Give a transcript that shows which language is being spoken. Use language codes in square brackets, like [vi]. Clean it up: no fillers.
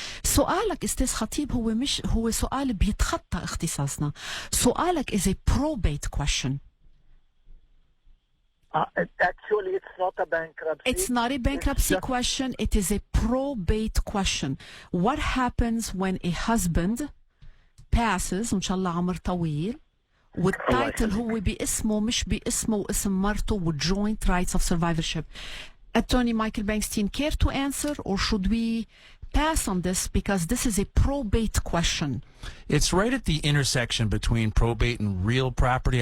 [ar] سؤالك استاذ خطيب هو سؤال بيتخطى اختصاصنا. سؤالك [en] is a probate question. Actually, it's not a bankruptcy. It's not a bankruptcy question. It is a probate question. What happens when a husband passes, [ar] إن شاء الله عمر طويل, والتايتل هو باسمه مش باسمه واسم مرته, [en] with joint rights of survivorship? Attorney Michael Bankstein, care to answer, or should we pass on this because this is a probate question? It's right at the intersection between probate and real property.